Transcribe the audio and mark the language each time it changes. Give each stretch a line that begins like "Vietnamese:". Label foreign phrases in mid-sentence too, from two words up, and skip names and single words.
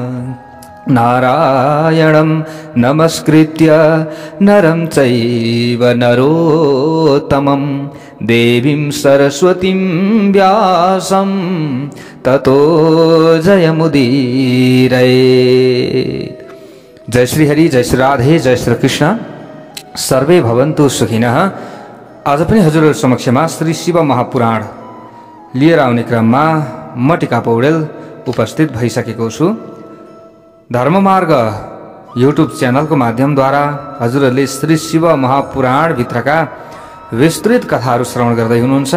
Sanskrit: नारायणं नमस्कृत्य नरं चैव नरोत्तमं देवीं सरस्वतीं व्यासं ततो जयमुदीरयेत्।
Nepali: जय श्री हरि, जय श्री राधे, जय श्री कृष्ण।
Sanskrit: सर्वे भवन्तु सुखिनः।
Nepali: आज पनि हजुरहरु समक्षमा श्री शिव महापुराण लिएर आउने क्रममा म टिका पौडेल उपस्थित भइसकेको छु। धर्ममार्ग युट्युब च्यानलको माध्यमद्वारा हजुरहरूले श्री शिव महापुराण भित्रका विस्तृत कथाहरू श्रवण गर्दै हुनुहुन्छ।